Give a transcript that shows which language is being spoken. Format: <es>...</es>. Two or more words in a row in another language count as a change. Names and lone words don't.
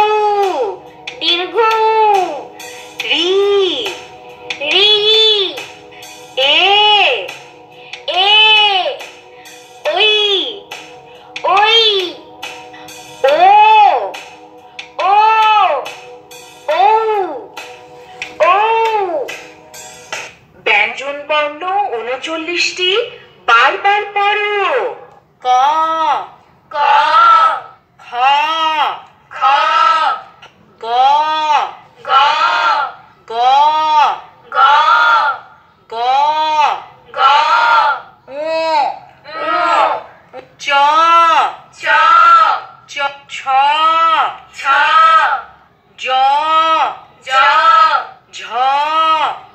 <bn>দীর্ঘৌ রি রি এ এ ওই ওই ও ও ও ও ব্যঞ্জন বর্ণ 39টি, বারবার পড়ো। ক ক খ খ গ গ গ গ গ গ উ উ চ চ চ ছ ছ জ জ ঝ ঝ</bn>